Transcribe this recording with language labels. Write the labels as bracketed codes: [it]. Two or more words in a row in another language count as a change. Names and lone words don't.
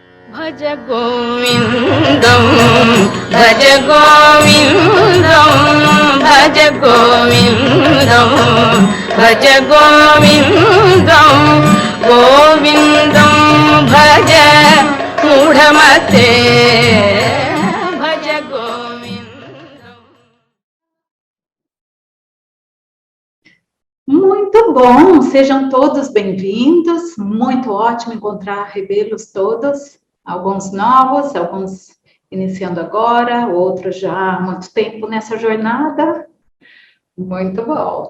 [sa] भज गोविंदम भज गोविंदम भज गोविंदम भज गोविंदम गोविंदम भज मूढ़मते भज गोविंदम. [pt] Muito bom, sejam todos bem-vindos, muito ótimo encontrar, revê-los todos, alguns novos, alguns iniciando agora, outros já há muito tempo nessa jornada, muito bom.